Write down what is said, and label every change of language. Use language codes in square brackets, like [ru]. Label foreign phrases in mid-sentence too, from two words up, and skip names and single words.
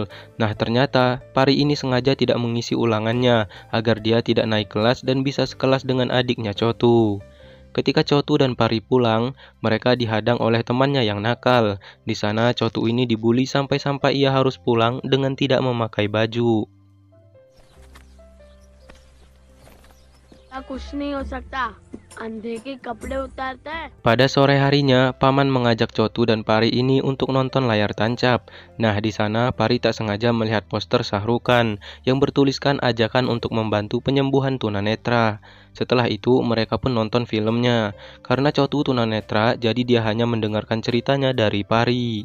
[id] Nah, ternyata Pari ini sengaja tidak mengisi ulangannya agar dia tidak naik kelas dan bisa sekelas dengan adiknya Chotu. Ketika Chotu dan Pari pulang, mereka dihadang oleh temannya yang nakal. Di sana Chotu ini dibully sampai-sampai ia harus pulang dengan tidak memakai baju. [hi] कुछ नहीं हो सकता अंधे के कपड़े उतारता है। [id] Pada sore harinya, paman mengajak Chotu dan Pari ini untuk nonton layar tancap. Nah, di sana Pari tak sengaja melihat poster Shah Rukh Khan yang bertuliskan ajakan untuk membantu penyembuhan tunanetra. Setelah itu, mereka pun nonton filmnya. Karena Chotu tunanetra, jadi dia hanya mendengarkan ceritanya dari Pari.